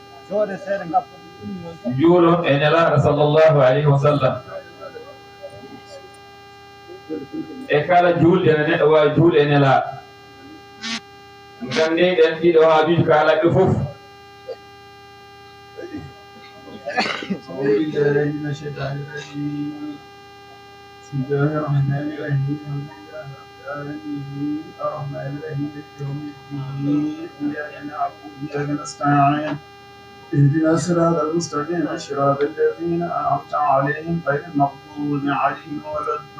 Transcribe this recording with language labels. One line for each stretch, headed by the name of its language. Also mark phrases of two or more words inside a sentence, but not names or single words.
Fula: juulon e nelaaɗo
Arabic: صلى الله عليه وسلم
Fula: e kala juulde no neɗɗo waawi juulde e nelaaɗo nganndeeɗen ɗiɗo haajuji kaalaɓe fof
Arabic: بسم الله الرحمن الرحيم الرحمن الرحيم يوم الدين إياك نعبد وإياك نستعين اهدنا الصراط المستقيم صراط الذين أنعمت عليهم غير المغضوب عليهم ولا